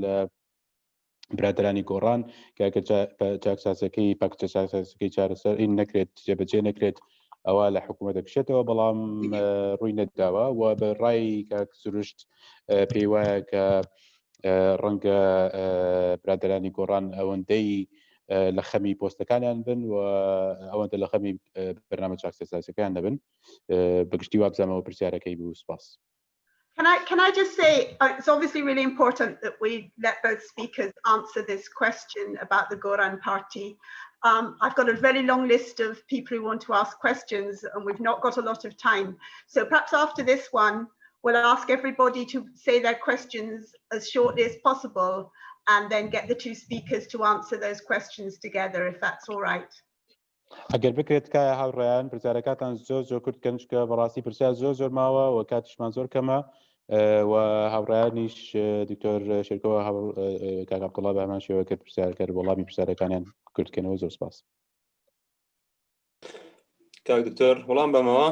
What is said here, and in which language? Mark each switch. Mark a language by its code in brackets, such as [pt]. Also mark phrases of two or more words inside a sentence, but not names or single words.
[ckb] لە برادرانی گۆڕان کە چاکسازەکەی پاکچە چاکسازەکەی چارەسەر ئین نەکرێت جێبەجێ نەکرێت ئەوە لە حکوومەتە بشێتەوە بەڵام ڕووی نەداوە و بە ڕای کاک سروشت پێی وایە کە ڕەنگە برادرانی گۆڕان ئەوەندەی لە خەمی پۆستەکانیان بن و ئەوەندە لە خەمی بەرنامە چاکسازەکەیان نەبن بەگشتی وابزانەوە پرسیارەکەی بوو سپاس. [en] Can I just say, it's obviously really important that we let both speakers answer this question about the Goran party. I've got a very long list of people who want to ask questions and we've not got a lot of time. So perhaps after this one, we'll ask everybody to say their questions as shortly as possible and then get the two speakers to answer those questions together, if that's all right. [ckb] ئەگەر بکرێت کە هاوڕێیان پرسیارەکەتان زۆر کورتکەن چکە بەڕاستی پرسیار زۆر ماوە و کاتیشمان زۆر کەمە و هاوڕێیانیش دکتۆر شێرکۆ کاک عەبدوڵڵا بە هەمان شێوە کرد پرسیارەکە وەڵامی پرسیارەکانیان کورتکەنەوە زۆر سپاس. کاک دکتۆر وەڵام بەمەوە